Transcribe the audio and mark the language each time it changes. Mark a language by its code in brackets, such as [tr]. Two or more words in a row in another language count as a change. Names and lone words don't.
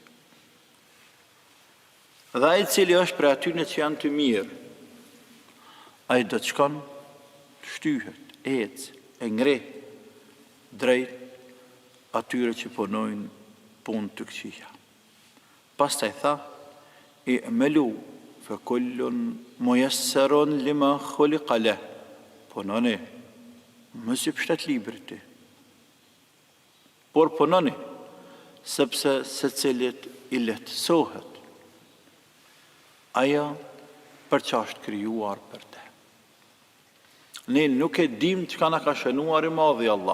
[sq] Dhe ai i cili është prej atyre që janë të mirë, ai do të shkon, shtyhet, ecë, e ngre drejt atyre që punojnë punë të këqija. Pastaj tha: [ar] اعملوا فكل ميسر لما خلق له. [sq] Punoni, mos i pshtet librit ti, por punoni, sepse secilit i lehtësohet ajo për që është krijuar për te. Ne nuk e dim çka na ka shënuar i madhi Allah.